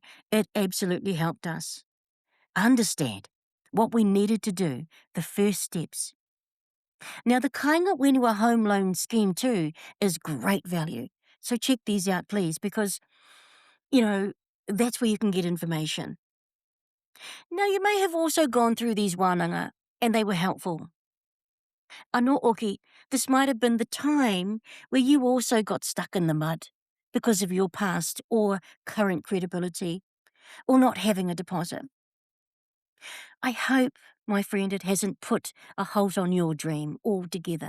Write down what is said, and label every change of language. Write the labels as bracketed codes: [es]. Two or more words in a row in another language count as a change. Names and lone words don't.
[en] It absolutely helped us understand what we needed to do, the first steps. Now, the Kainga Whenua Home Loan Scheme too is great value. So check these out, please, because, that's where you can get information. Now, you may have also gone through these wānanga and they were helpful. [mi] Anō oki, [en] this might have been the time where you also got stuck in the mud because of your past or current credibility or not having a deposit. I hope, my friend, it hasn't put a halt on your dream altogether.